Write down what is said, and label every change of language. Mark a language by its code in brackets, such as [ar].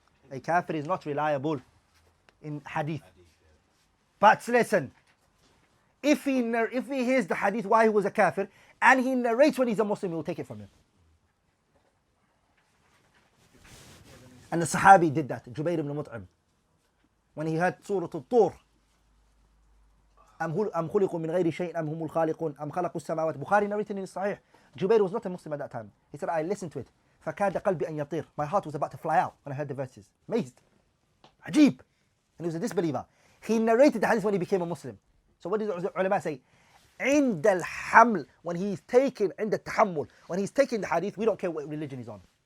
[en] A kafir is not reliable in hadith. But listen, if he hears the hadith why he was a kafir, and he narrates when he's a Muslim, we will take it from him. And the Sahabi did that, Jubair ibn Mut'im. When he heard Surah Al-Tur, [ar] أم خلقوا من غير شيء أم هم الخالقون أم خلقوا السماوات. [en] Bukhari narrated in Sahih. Jubair was not a Muslim at that time. He said, I listened to it. [ar] فكاد قلبي أن يطير. [en] My heart was about to fly out when I heard the verses. Amazed. Ajib. And he was a disbeliever. He narrated the hadith when he became a Muslim. So what did the ulama say? [ar] عند الحمل, [en] when he's taking, [ar] عند التحمل, [en] when he's taking the hadith, we don't care what religion he's on.